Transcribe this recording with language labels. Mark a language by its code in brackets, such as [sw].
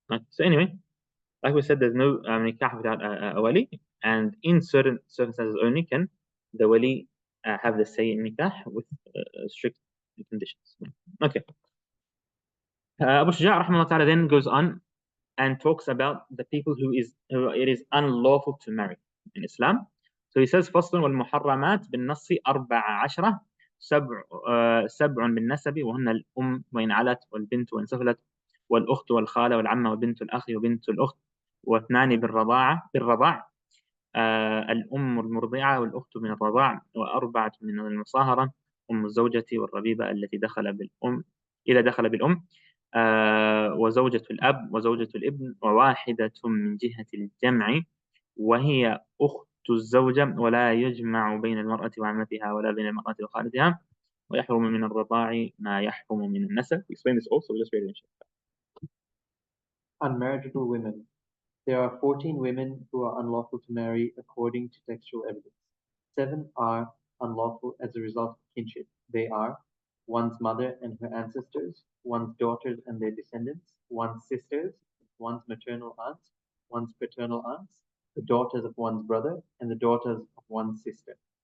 [en] So anyway, like we said, there's no nikah without a wali, and in certain circumstances only can the wali have the say in nikah with strict conditions. Okay. Abu Shuja rahimahullah ta'ala then goes on and talks about the people who it is unlawful to marry in Islam. So he says, [ar] فصل والمحرمات بالنص 14 سبع بالنسب وهن الأم وإن علت والبنت وإن سفلت والأخت والخالة والعمة وبنت الأخ وبنت الأخت واثنان بالرضاع الأم المرضعة والأخت من الرضاع وأربعة من المصاهرة أم الزوجة والربيبة التي دخل بالأم وزوجة الأب وزوجة الابن وواحدة من جهة الجمع وهي أخت الزوجة ولا يجمع بين المرأة وعمتها ولا بين المرأة وخالتها ويحرم من الرضاع ما يحرم من النسب. [en] We explain this also, just read it. Unmarriageable women. There are 14 women who are unlawful to marry according to textual evidence. 7 are unlawful as a result of kinship. They are one's mother and her ancestors, one's daughters and their descendants, one's sisters, one's maternal aunts, one's paternal aunts, the daughters of one's brother, and the daughters of one's sister.